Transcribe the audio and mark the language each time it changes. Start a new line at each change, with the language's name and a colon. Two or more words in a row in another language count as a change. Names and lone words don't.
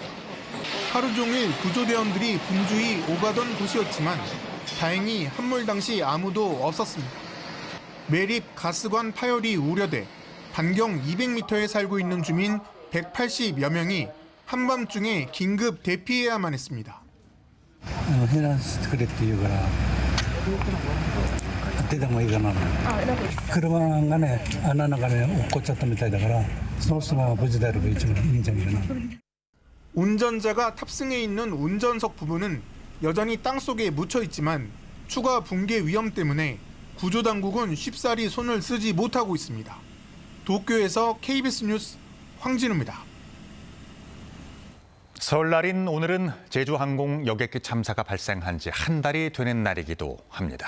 Korean: 하루 종일 구조대원들이 분주히 오가던 곳이었지만 다행히 함몰 당시 아무도 없었습니다. 매립 가스관 파열이 우려돼 반경 200m에 살고 있는 주민 180여 명이 한밤중에 긴급 대피해야만 했습니다.
Japanese: 避難してくれって言うから出た方がいいかな。車がね穴の中に落っこっちゃったみたいだからその人が無事であれば一番いいんじゃないかな。
Korean: 운전자가 탑승해 있는 운전석 부분은 여전히 땅속에 묻혀 있지만 추가 붕괴 위험 때문에 구조당국은 쉽사리 손을 쓰지 못하고 있습니다. 도쿄에서 KBS 뉴스 황진우입니다. 설날인 오늘은 제주항공 여객기 참사가 발생한 지 한 달이 되는 날이기도 합니다.